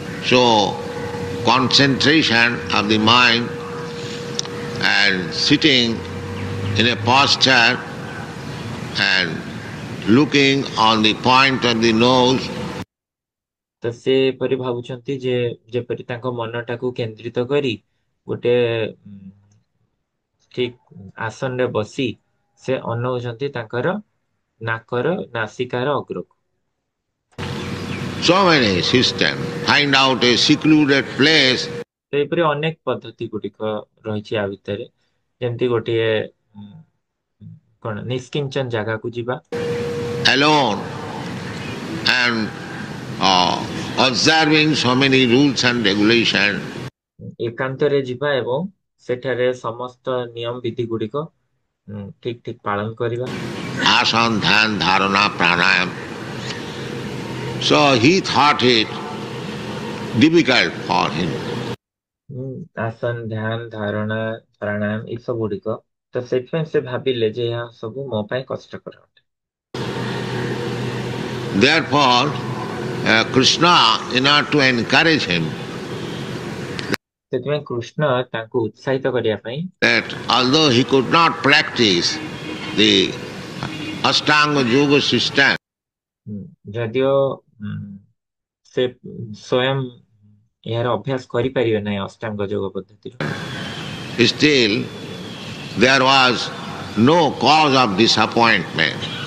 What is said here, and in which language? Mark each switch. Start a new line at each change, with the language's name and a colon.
English: So concentration of the mind and sitting in a posture and looking on the point of the nose,
Odia: ତ ସେ ପରି ଭାବୁଛନ୍ତି ଯେ ଯେପରି ତାଙ୍କ ମନଟାକୁ କେନ୍ଦ୍ରିତ କରି ଗୋଟେ ଠିକ ଆସନରେ ବସି ସେ ଅନଉଛନ୍ତି ତାଙ୍କର ନାକର ନାସିକାର ଅଗ୍ରକୁ।
English: so many systems. Find out a secluded place,
Odia: ସେହିପରି ଅନେକ ପଦ୍ଧତି ଗୁଡ଼ିକ ରହିଛି ଆ ଭିତରେ, ଯେମିତି ଗୋଟିଏ କଣ ନିଷ୍କିଞ୍ଚନ ଜାଗାକୁ ଯିବା,
English: alone, and observing so many rules and regulations.
Odia: ଏକାନ୍ତରେ ଯିବା ଏବଂ ସେଠାରେ ସମସ୍ତ ନିୟମ ବିଧି ଗୁଡ଼ିକ ଠିକ ଠିକ ପାଳନ କରିବା।
Sanskrit: Asana, dhyan, dharana, pranayam.
English: So he thought it difficult for him.
Odia: ଆସନ, ଧ୍ୟାନ, ଧାରଣା, ପ୍ରାଣାୟାମ ଏସବୁ ଗୁଡ଼ିକ, ତ ସେଥିପାଇଁ ସେ ଭାବିଲେ ଯେ ଏହା ସବୁ ମୋ ପାଇଁ କଷ୍ଟକର ଅଟେ।
English: Therefore, Krishna, in order to encourage him,
Odia: ସେଥିପାଇଁ କୃଷ୍ଣ ତାଙ୍କୁ ଉତ୍ସାହିତ କରିବା ପାଇଁ
English: that although he could not practice the Ashtanga Yoga system,
Odia: ଯଦିଓ ସେ ସ୍ୱୟଂ ଏହାର ଅଭ୍ୟାସ କରିପାରିବେ ନାହିଁ ଅଷ୍ଟାଙ୍ଗ ଯୋଗ ପଦ୍ଧତିର,
English: still there was no cause of disappointment.